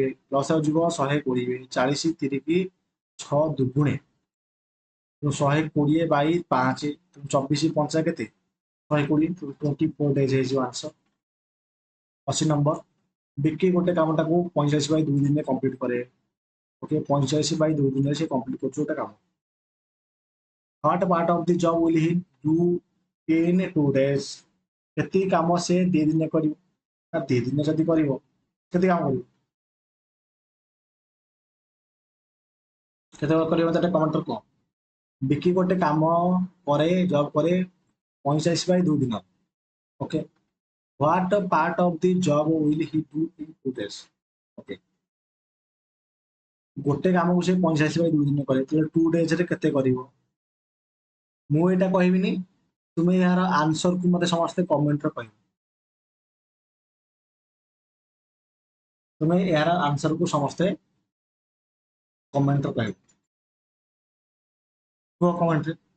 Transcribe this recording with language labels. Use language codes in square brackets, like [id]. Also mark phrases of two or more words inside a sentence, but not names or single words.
[or] ଲସ୍ ଯିବ 120, 40 3 6 ଦୁଗୁଣେ, 120 ବାଇ 5, 24 5 କେତେ? 120, 24 ଡେଜ୍ ହେଇଯିବ ଆନ୍ସର। 80 ନମ୍ବର। ବିକି ଗୋଟେ କାମଟାକୁ 45 ବାଇ 2 ଦିନରେ କମ୍ପ୍ଲିଟ୍ କରେ, ଓକେ, 45 ବାଇ 2 ଦିନରେ ସେ କମ୍ପ୍ଲିଟ୍ କରୁଛି ଗୋଟେ କାମ। [en] What part of the job will he do in 2 days? [or] କେତିକି କାମ ସେ 2 ଦିନରେ କରିବ? ନା 2 ଦିନରେ ଯଦି କରିବ, କେତେ କାମ କରିବ? କେତେବେଳେ କରିବ ତାଟା କମେଣ୍ଟରେ କୁହ। ବିକି ଗୋଟେ କାମ ପରେ, ଜବ୍ ପରେ 45 ବାଇ 2 ଦିନ, ଓକେ। [en] What part of the job will he do in 2 days? [or] ଓକେ, ଗୋଟେ କାମକୁ ସେ 45 ବାଇ 2 ଦିନ କରେ, ତାହେଲେ 2 ଡେଜରେ କେତେ କରିବ? ମୁଁ ଏଇଟା କହିବିନି, ତୁମେ ଏହାର ଆନ୍ସରକୁ ମତେ ସମସ୍ତେ କମେଣ୍ଟରେ କହିବ। ତୁମେ ଏହାର ଆନ୍ସରକୁ ସମସ୍ତେ କମେଣ୍ଟରେ କହିବ, କୁହ କମେଣ୍ଟରେ।